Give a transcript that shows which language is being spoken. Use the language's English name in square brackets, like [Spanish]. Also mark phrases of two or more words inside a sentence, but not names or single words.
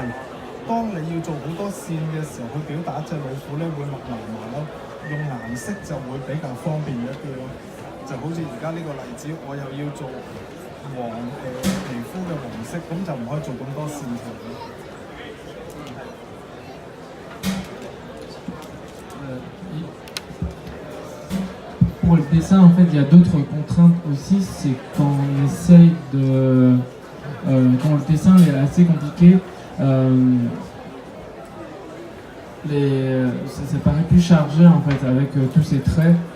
[Cantonese] 當你要做好多線嘅時候，去表達隻老虎咧會密麻麻咯。用顏色就會比較方便一啲咯。就好似而家呢個例子，我又要做皮膚嘅黃色，咁就唔可以做咁多線條咯。 [French] Pour le dessin, en fait, il y a d'autres contraintes aussi. C'est quand on essaye de... quand le dessin est assez compliqué, ça paraît plus chargé en fait avec tous ces traits.